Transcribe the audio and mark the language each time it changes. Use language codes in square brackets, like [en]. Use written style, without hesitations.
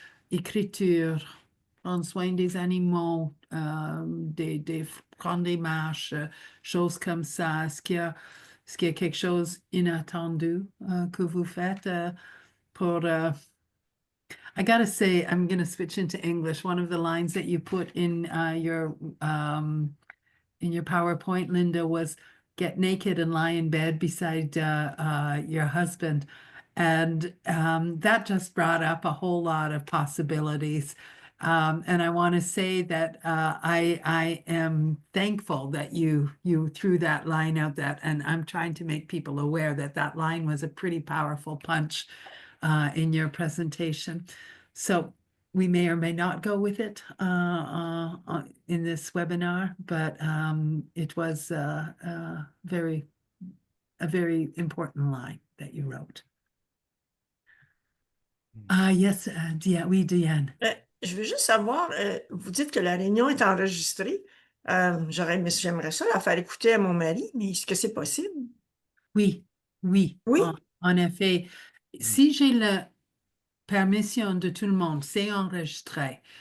[fr] Écriture, prendre soin des animaux, prendre des marches, choses comme ça. Est-ce qu'il y a quelque chose inattendu que vous faites pour [en] I gotta say, I'm gonna switch into English. One of the lines that you put in your PowerPoint, Linda, was get naked and lie in bed beside your husband. And that just brought up a whole lot of possibilities. And I want to say that I am thankful that you threw that line out, and I'm trying to make people aware that that line was a pretty powerful punch in your presentation. So we may or may not go with it in this webinar, but it was a very important line that you wrote. [fr] Yes, oui, Diane. Je veux juste savoir, vous dites que la réunion est enregistrée. J'aimerais ça la faire écouter à mon mari, mais est-ce que c'est possible? Oui, oui, Oui? en effet. Si j'ai la permission de tout le monde, c'est enregistré.